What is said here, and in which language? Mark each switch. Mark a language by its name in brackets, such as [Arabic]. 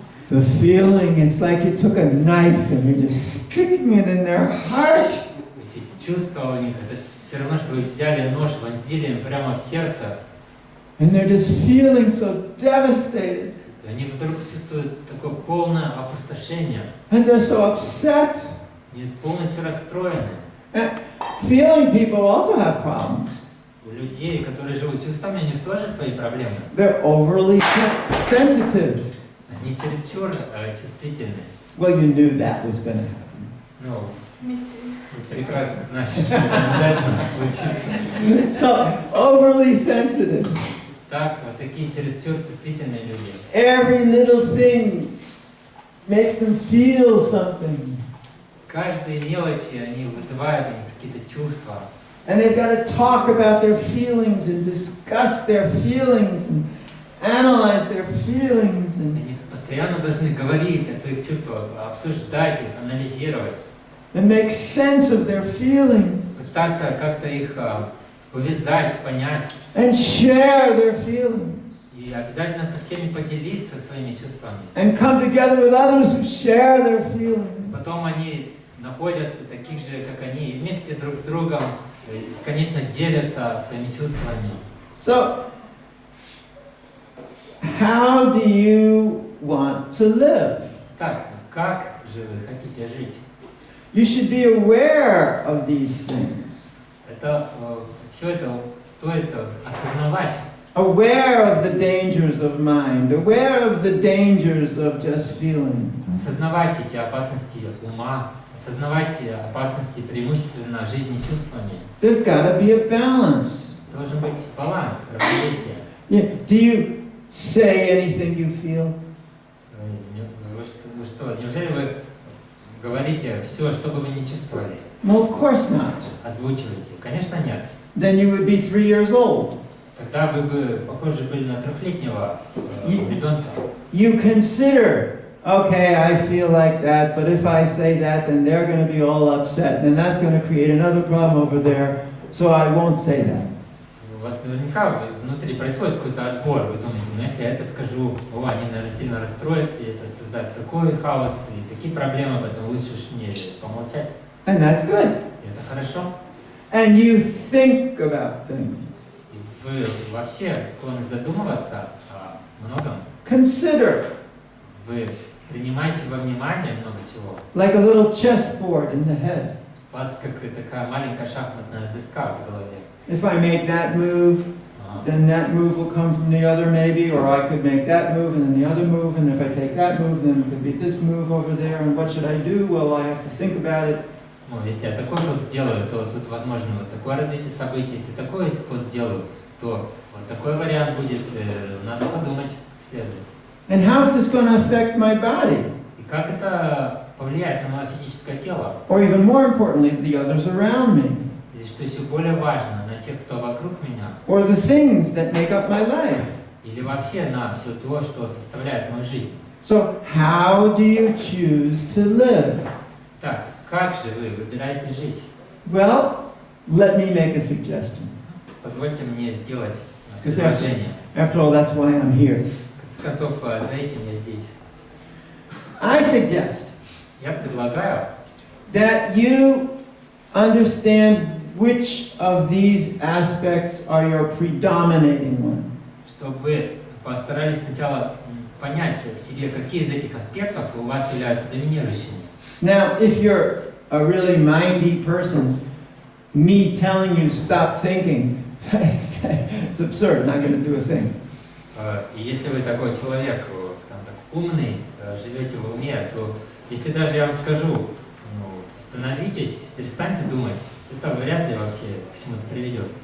[English] the feeling is like you took a knife and you're just sticking it in their heart. [Russian] эти чувства у них, это все равно, что вы взяли нож, вонзили им прямо в сердце, [English] And they're just feeling so devastated. [Russian] и они вдруг чувствуют такое полное опустошение, [English] And they're so upset. [Russian] они полностью расстроены. [English] And feeling people also have problems. [Russian] У людей, которые живут чувствами, у них тоже свои проблемы. [English] They're overly sensitive. [Russian] Они чересчур чувствительны. [English] Well, you knew that was going to happen. [Russian] Ну, вы прекрасно знаете, что это обязательно случится. [English] So, overly sensitive. [Russian] Так, вот такие чересчур чувствительные люди. [English] Every little thing makes them feel something. [Russian] Каждые мелочи, они вызывают у них какие-то чувства. [English] And they've got to talk about their feelings and discuss their feelings and analyze their feelings. And [Russian] Они постоянно должны говорить о своих чувствах, обсуждать их, анализировать, [English] make sense of their feelings. [Russian] пытаться как-то их увязать, понять. [English] And share their feelings. [Russian] И обязательно со всеми поделиться своими чувствами. [English] And come together with others who share their feelings. [Russian] Потом они находят таких же, как они, и вместе друг с другом бесконечно делятся своими чувствами. [English] So, how do you want to live? [Russian] Так, как же вы хотите жить? [English] You should be aware of these things. [Russian] Это, все это стоит осознавать. [English] Aware of the dangers of mind, aware of the dangers of just feeling. [Russian] Осознавать эти опасности ума, осознавать опасности преимущественно жизни чувствами. [English] There's got to be a balance. [Russian] Должен быть баланс, равновесие. [English] Yeah. Do you say anything you feel? [Russian] Вы что, неужели вы говорите все, что бы вы не чувствовали? [English] Well, of course not. [Russian] Озвучиваете? Конечно, нет. [English] Then you would be 3 years old. [Russian] тогда вы бы похожи были на трехлетнего ребенка. [English] You consider, okay, I feel like that, but if I say that, then they're going to be all upset, and that's going to create another problem over there, so I won't say that. [Russian] У вас наверняка внутри происходит какой-то отбор. Вы думаете, ну если я это скажу, они, наверное, сильно расстроятся, и это создаст такой хаос и такие проблемы, поэтому лучше уж мне помолчать. [English] And that's good. [Russian] И это хорошо. [English] And you think about things. [Russian] И вы вообще склонны задумываться о многом. [English] Consider. [Russian] Вы принимаете во внимание много чего. [English] Like a little chessboard in the head. [Russian] У вас как такая маленькая шахматная доска в голове. [English] If I make that move, then that move will come from the other maybe, or I could make that move and then the other move, and if I take that move, then it could be this move over there, and what should I do? Well, I have to think about it. [Russian] Ну, если я такой ход сделаю, то тут возможно вот такое развитие событий. Если такой ход сделаю, то вот такой вариант будет. Надо подумать, следует. [English] And how's this going to affect my body? [Russian] И как это повлияет на мое физическое тело? [English] Or even more importantly, the others around me? [Russian] Или что еще более важно, на тех, кто вокруг меня? [English] Or the things that make up my life? [Russian] Или вообще на все то, что составляет мою жизнь? [English] So, how do you choose to live? [Russian] Так, как же вы выбираете жить? [English] Well, let me make a suggestion. [Russian] Позвольте мне сделать предложение. [English] After all, that's why I'm here. [Russian] В конце концов, за этим я здесь. [English] I suggest [Russian] Я предлагаю, [English] that you understand which of these aspects are your predominating one. [Russian] чтобы вы постарались сначала понять в себе, какие из этих аспектов у вас являются доминирующими. [English] Now, if you're a really mindy person, me telling you stop thinking, it's absurd, not going to do a thing. [Russian] И если вы такой человек, скажем так, умный, живете в уме, то если даже я вам скажу, остановитесь, перестаньте думать, это вряд ли вообще к чему-то приведет.